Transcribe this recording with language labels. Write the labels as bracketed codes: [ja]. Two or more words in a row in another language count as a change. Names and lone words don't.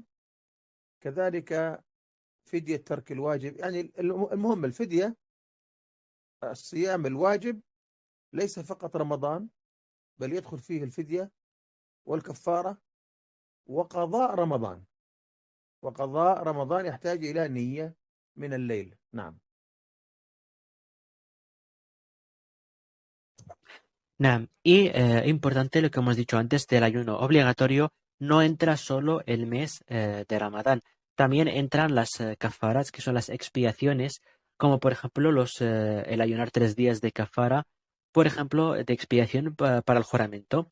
[ar] كذلك فدية ترك الواجب، يعني المهم الفدية، الصيام الواجب ليس فقط رمضان، بل يدخل فيه الفدية والكفارة وقضاء رمضان. وقضاء رمضان يحتاج إلى نية من الليل. نعم. نعم. [es] Y importante lo que hemos dicho antes del ayuno obligatorio, no entra solo el mes de Ramadán, también entran las kafaras, que son las expiaciones, como por ejemplo el ayunar 3 días de kafara, por ejemplo, de expiación para el juramento.